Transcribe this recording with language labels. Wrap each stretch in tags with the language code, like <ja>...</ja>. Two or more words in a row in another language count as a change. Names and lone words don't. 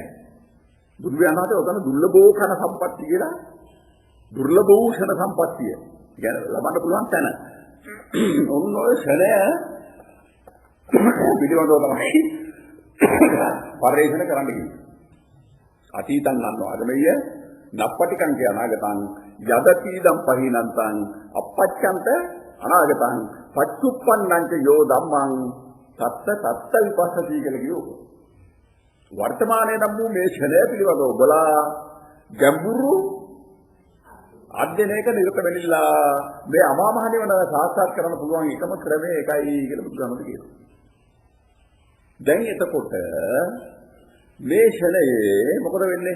<si>බුදු වහන්සේ උතන දුර්ලභෝ කන සම්පත්තිය කියලා දුර්ලභෝ ක්ෂණ සම්පත්තිය කියන්නේ ලබන්න පුළුවන් තැන. ඔන්න ඔය ක්ෂණය පිළිවඳව තමයි පරිශන කරන්න කිව්වේ.</si> <pi>අතීතං නන්වාගමෙය නප්පටිකං කිය අනාගතං යදතිදම් පහිනන්තං අපච්ඡන්ත අනාගතං පච්චුප්පන්නං යෝ ධම්මං තත්ත විපස්සති</pi> <si>කියලා කියෝ. වර්තමානයේ නම් මේ ක්ෂණය පිළිබඳව ඔබලා ගැඹුරු අධ්‍යයනයක නිරත වෙන්නilla මේ අමා මහ නිවන සාක්ෂාත් කරන්න පුළුවන් එකම ක්‍රමය එකයි කියලා බුදුහාමුදුරුවෝ කියනවා. දැන් එතකොට මේ ක්ෂණයේ මොකද වෙන්නේ?</si>